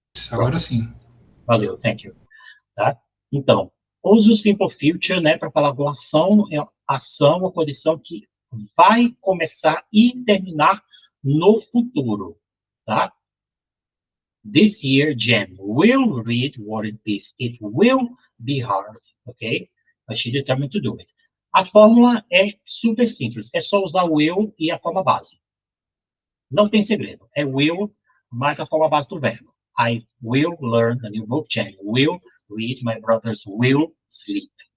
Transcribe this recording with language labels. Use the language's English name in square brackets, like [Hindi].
[Portuguese] Agora sim. Valeu, [English] thank you. [Portuguese] Tá? Então, use o simple future, né, para falar de uma ação ou condição que vai começar e terminar no futuro, tá? [English] This year, Jen will read War and Peace. It will be hard, ok? But she determined to do it. [Portuguese] A fórmula é super simples. É só usar o will e a forma base. Não tem segredo. É will mais a forma base do verbo. [English] I will learn a new book. Jen will read. My brothers will sleep.